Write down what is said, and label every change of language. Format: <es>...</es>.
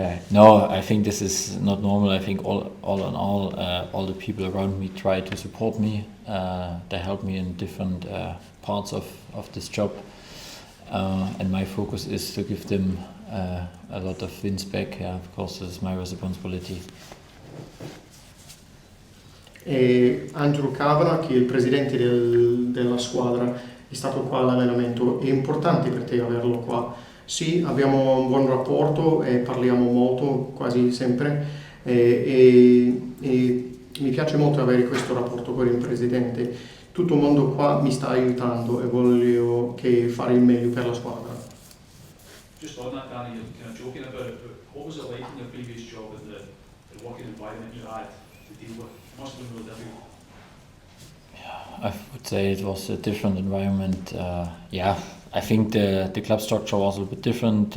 <en>No, I think this is not normal. I think all in all the people around me try to support me. They help me in different parts of this job. And my focus is to give them a lot of wins back. Yeah, of course, this is my responsibility.</en> <it>Andrew Cavana, che è il presidente della squadra, è stato qua all'allenamento. È importante per te averlo qua? Sì, abbiamo un buon rapporto e parliamo molto, quasi sempre, e mi piace molto avere questo rapporto con il presidente. Tutto il mondo qua mi sta aiutando e voglio fare il meglio per la squadra.</it> <en>Just on that, Danny, you're kind of joking about it, but what was it like in your previous job with the working environment you had to deal with? It must have been really difficult. I would say it was a different environment. I think the club structure was a little bit different.</en>